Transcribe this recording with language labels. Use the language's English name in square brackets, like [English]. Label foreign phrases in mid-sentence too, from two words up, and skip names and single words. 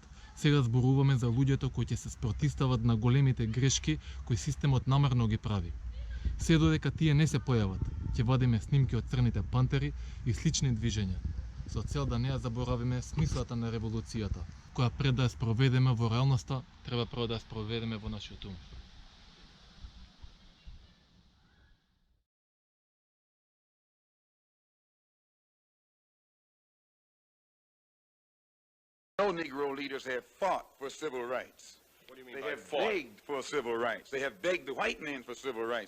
[Macedonian] Сега зборуваме за луѓето кои ќе се спротивстават на големите грешки кои системот намерно ги прави. Се додека тие не се појават, ќе вадиме снимки од црните пантери и слични движења, со цел да не ја заборавиме смислата на револуцијата, која пред да ја спроведеме во реалноста, треба прво да ја спроведеме во нашиот ум. [English] No Negro leaders have fought for civil rights. What do you mean They by have fought? begged for civil rights. They have begged the white man for civil rights.